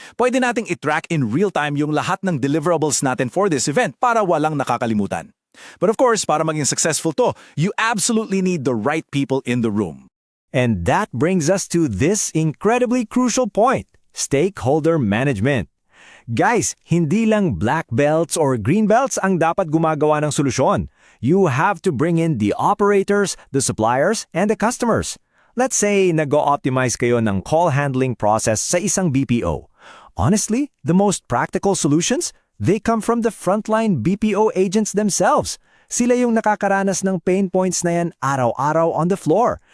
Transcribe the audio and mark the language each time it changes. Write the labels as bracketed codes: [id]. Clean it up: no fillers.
[tl] Pwede nating i-track [en] in real time [tl] yung lahat ng deliverables natin [en] for this event [tl] para walang nakakalimutan. [en] But of course, [tl] para maging successful to, [en] you absolutely need the right people in the room. And that brings us to this incredibly crucial point, stakeholder management. [tl] Guys, hindi lang [en] black belts or green belts [tl] ang dapat gumagawa ng solusyon. [en] You have to bring in the operators, the suppliers, and the customers. Let's say [tl] nag-o-optimize kayo ng [en] call handling process [tl] sa isang BPO. [en] Honestly, the most practical solutions, they come from the frontline BPO agents themselves. [tl] Sila yung nakakaranas ng pain points na yan araw-araw [en] on the floor.